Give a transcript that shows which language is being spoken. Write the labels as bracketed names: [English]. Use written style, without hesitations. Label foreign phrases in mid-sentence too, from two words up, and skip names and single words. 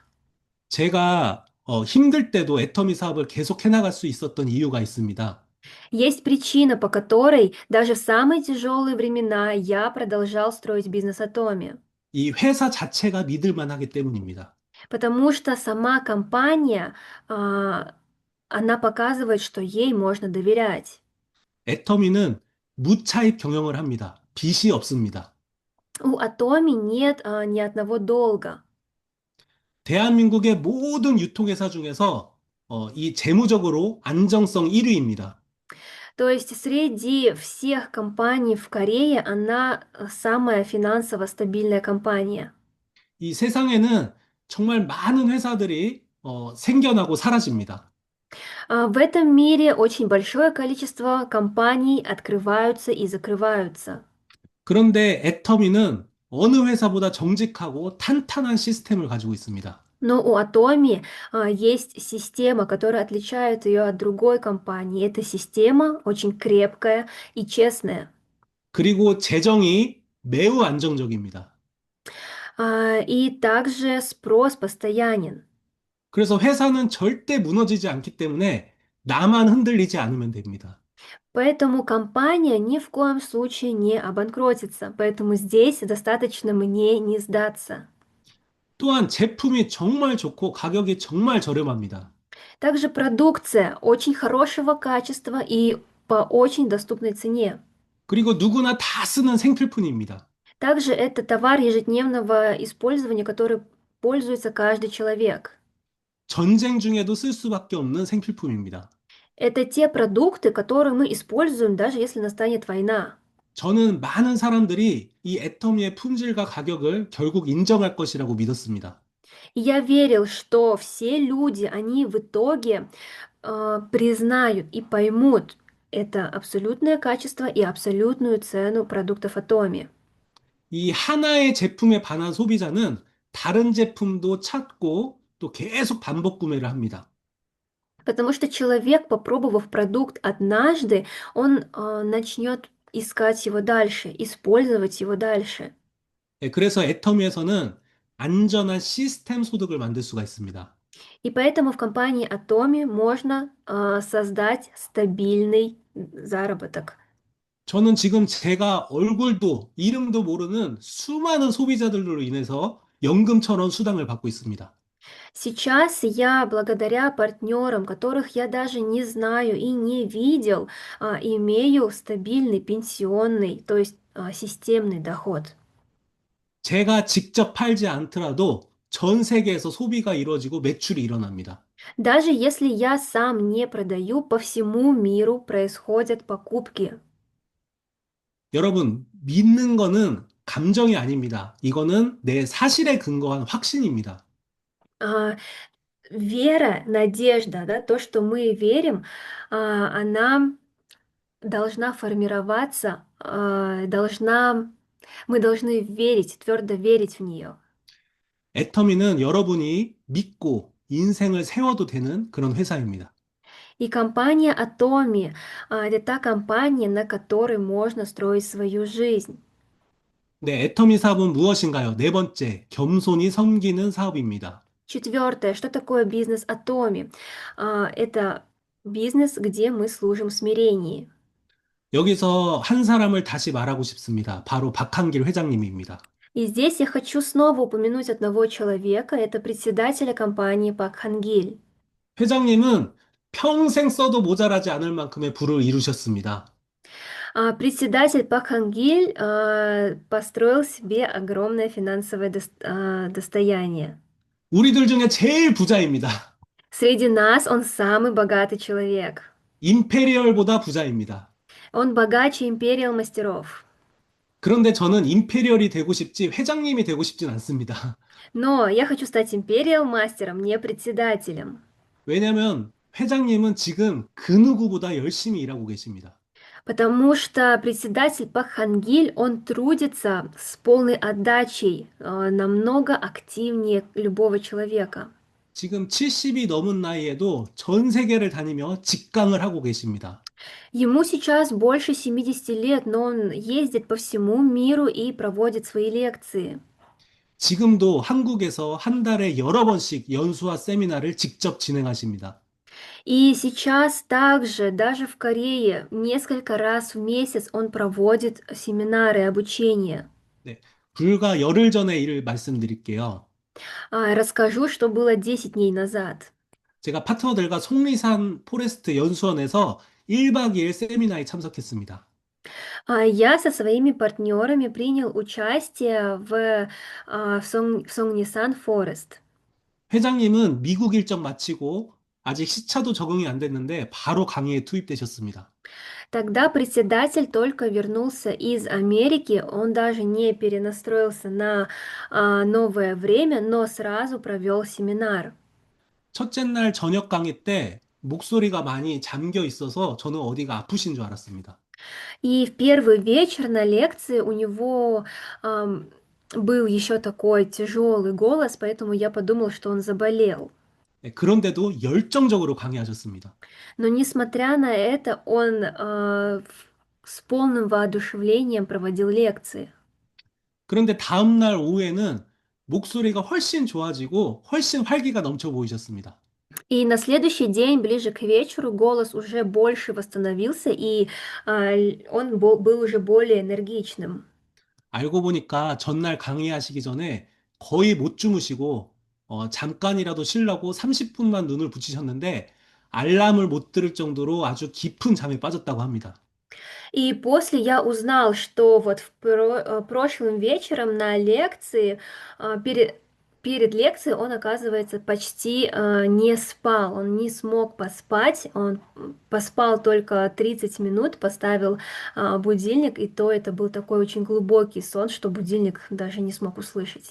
[Korean] 제가 힘들 때도 애터미 사업을 계속 해나갈 수 있었던 이유가 있습니다. [Russian] Есть причина, по которой даже в самые тяжелые времена я продолжал строить бизнес Атоми. [Korean] 이 회사 자체가 믿을 만하기 때문입니다. [Russian] Потому что сама компания, она показывает, что ей можно доверять. [Korean] 애터미는 무차입 경영을 합니다. 빚이 없습니다. [Russian] У Атоми нет ни одного долга. [Korean] 대한민국의 모든 유통회사 중에서 이 재무적으로 안정성 1위입니다. [Russian] То есть среди всех компаний в Корее она самая финансово стабильная компания. [Korean] 이 세상에는 정말 많은 회사들이 생겨나고 사라집니다. [Russian] В этом мире очень большое количество компаний открываются и закрываются. [Korean] 그런데 애터미는 어느 회사보다 정직하고 탄탄한 시스템을 가지고 있습니다. [Russian] Но у Atomi есть система, которая отличает ее от другой компании. Эта система очень крепкая и честная. [Korean] 그리고 재정이 매우 안정적입니다. [Russian] И также спрос постоянен. [Korean] 그래서 회사는 절대 무너지지 않기 때문에 나만 흔들리지 않으면 됩니다. [Russian] Поэтому компания ни в коем случае не обанкротится. Поэтому здесь достаточно мне не сдаться. [Korean] 또한 제품이 정말 좋고 가격이 정말 저렴합니다. [Russian] Также продукция очень хорошего качества и по очень доступной цене. [Korean] 그리고 누구나 다 쓰는 생필품입니다. [Russian] Также это товар ежедневного использования, который пользуется каждый человек. [Korean] 전쟁 중에도 쓸 수밖에 없는 생필품입니다. [Russian] Это те продукты, которые мы используем, даже если настанет война. [Korean] 저는 많은 사람들이 이 애터미의 품질과 가격을 결국 인정할 것이라고 믿었습니다. [Russian] И я верил, что все люди, они в итоге признают и поймут это абсолютное качество и абсолютную цену продуктов Atomi. [Korean] 이 하나의 제품에 반한 소비자는 다른 제품도 찾고 또 계속 반복 구매를 합니다. [Russian] Потому что человек, попробовав продукт однажды, он начнет искать его дальше, использовать его дальше. [Korean] 그래서 애터미에서는 안전한 시스템 소득을 만들 수가 있습니다. [Russian] И поэтому в компании Atomi можно создать стабильный заработок. [Korean] 저는 지금 제가 얼굴도 이름도 모르는 수많은 소비자들로 인해서 연금처럼 수당을 받고 있습니다. [Russian] Сейчас я, благодаря партнерам, которых я даже не знаю и не видел, имею стабильный пенсионный, то есть системный доход. [Korean] 제가 직접 팔지 않더라도 전 세계에서 소비가 이루어지고 매출이 일어납니다. [Russian] Даже если я сам не продаю, по всему миру происходят покупки. [Korean] 여러분, 믿는 거는 감정이 아닙니다. 이거는 내 사실에 근거한 확신입니다. [Russian] А, Вера, надежда, да, то, что мы верим, она должна формироваться, мы должны верить, твердо верить в нее. [Korean] 애터미는 여러분이 믿고 인생을 세워도 되는 그런 회사입니다. [Russian] И компания Atomi, это та компания, на которой можно строить свою жизнь. [Korean] 네, 애터미 사업은 무엇인가요? 네 번째, 겸손히 섬기는 사업입니다. [Russian] Четвертое, что такое бизнес Atomi? Это бизнес, где мы служим в смирении. [Korean] 여기서 한 사람을 다시 말하고 싶습니다. 바로 박한길 회장님입니다. [Russian] И здесь я хочу снова упомянуть одного человека, это председателя компании Пак Хангиль. [Korean] 회장님은 평생 써도 모자라지 않을 만큼의 부를 이루셨습니다. [Russian] Председатель Пак Хангиль построил себе огромное финансовое достояние. [Korean] 우리들 중에 제일 부자입니다. [Russian] Среди нас он самый богатый человек. [Korean] 임페리얼보다 부자입니다. [Russian] Он богаче империал мастеров. [Korean] 그런데 저는 임페리얼이 되고 싶지 회장님이 되고 싶진 않습니다. [Russian] Но я хочу стать империал мастером, не председателем. [Korean] 왜냐하면 회장님은 지금 그 누구보다 열심히 일하고 계십니다. [Russian] Потому что председатель Пак Хангиль, он трудится с полной отдачей, намного активнее любого человека. [Korean] 지금 70이 넘은 나이에도 전 세계를 다니며 직강을 하고 계십니다. [Russian] Ему сейчас больше 70 лет, но он ездит по всему миру и проводит свои лекции. [Korean] 지금도 한국에서 한 달에 여러 번씩 연수와 세미나를 직접 진행하십니다. [Russian] И сейчас также, даже в Корее, несколько раз в месяц он проводит семинары обучения. [Korean] 네, 불과 열흘 전의 일을 말씀드릴게요. [Russian] Расскажу, что было 10 дней назад. [Korean] 제가 파트너들과 속리산 포레스트 연수원에서 1박 2일 세미나에 참석했습니다. [Russian] Я со своими партнерами принял участие в Songnisan Forest. [Korean] 회장님은 미국 일정 마치고 아직 시차도 적응이 안 됐는데 바로 강의에 투입되셨습니다. [Russian] Тогда председатель только вернулся из Америки, он даже не перенастроился на новое время, но сразу провел семинар. [Korean] 첫째 날 저녁 강의 때 목소리가 많이 잠겨 있어서 저는 어디가 아프신 줄 알았습니다. [Russian] И в первый вечер на лекции у него был еще такой тяжелый голос, поэтому я подумал, что он заболел. [Korean] 네, 그런데도 열정적으로 강의하셨습니다. [Russian] Но несмотря на это, он с полным воодушевлением проводил лекции. [Korean] 그런데 다음 날 오후에는 목소리가 훨씬 좋아지고 훨씬 활기가 넘쳐 보이셨습니다. [Russian] И на следующий день, ближе к вечеру, голос уже больше восстановился, и он был уже более энергичным. [Korean] 알고 보니까 전날 강의하시기 전에 거의 못 주무시고 잠깐이라도 쉬려고 30분만 눈을 붙이셨는데 알람을 못 들을 정도로 아주 깊은 잠에 빠졌다고 합니다. [Russian] И после я узнал, что вот прошлым вечером на лекции, перед лекцией он, оказывается, почти не спал, он не смог поспать, он поспал только 30 минут, поставил будильник, и то это был такой очень глубокий сон, что будильник даже не смог услышать.